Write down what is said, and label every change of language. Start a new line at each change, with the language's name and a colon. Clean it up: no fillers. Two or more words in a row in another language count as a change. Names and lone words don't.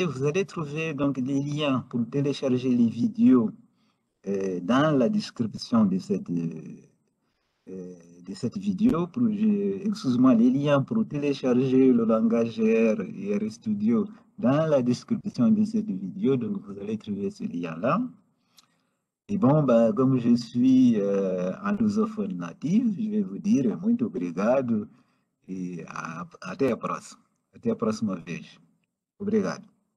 French: Vous allez trouver donc des liens pour télécharger les vidéos dans la description de cette vidéo. Excuse-moi, les liens pour télécharger le langage R et RStudio dans la description de cette vidéo. Donc, vous allez trouver ce lien-là. Et bon, bah, comme je suis un lusophone natif, je vais vous dire
Portuguese: muito obrigado e até a próxima. Até a próxima vez. Obrigado.